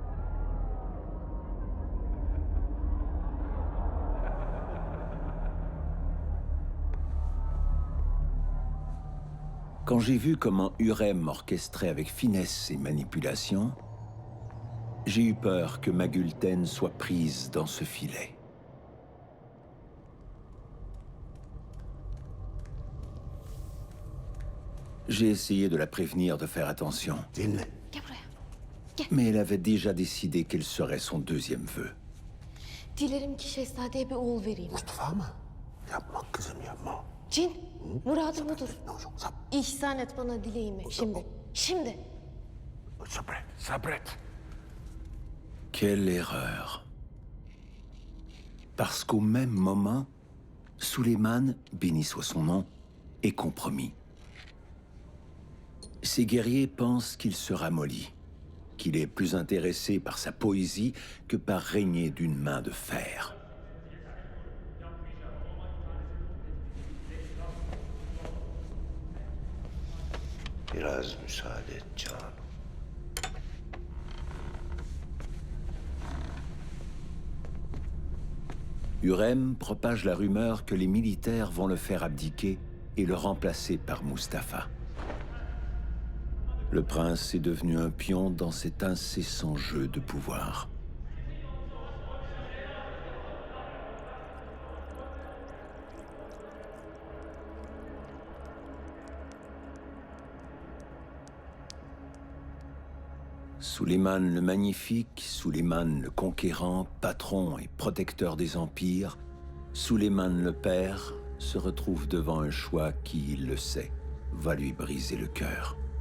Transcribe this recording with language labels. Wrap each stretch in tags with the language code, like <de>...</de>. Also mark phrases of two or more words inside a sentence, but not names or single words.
<fr>Quand j'ai vu comment Hurrem orchestrait avec finesse ses manipulations, j'ai eu peur que ma Gulten soit prise dans ce filet. J'ai essayé de la prévenir de faire attention. Mais elle avait déjà décidé quel serait son deuxième vœu.</fr> <tr>Dilerim ki şehzadeye bir oğul vereyim. Mustafa mı? Yapma kızım yapma. Cin, muradım budur. İhsan et bana dileğimi. Şimdi, şimdi. Sabret, sabret.</tr> <fr>Quelle erreur. Parce qu'au même moment, Suleiman, béni soit son nom, est compromis. Ces guerriers pensent qu'il se ramollit, qu'il est plus intéressé par sa poésie que par régner d'une main de fer.</fr> <tr>Biraz müsaade et canım.</tr> <fr>Hurrem propage la rumeur que les militaires vont le faire abdiquer et le remplacer par Mustapha. Le prince est devenu un pion dans cet incessant jeu de pouvoir. Suleiman le Magnifique, Suleiman le Conquérant, patron et protecteur des empires, Suleiman le Père se retrouve devant un choix qui, il le sait, va lui briser le cœur.</fr>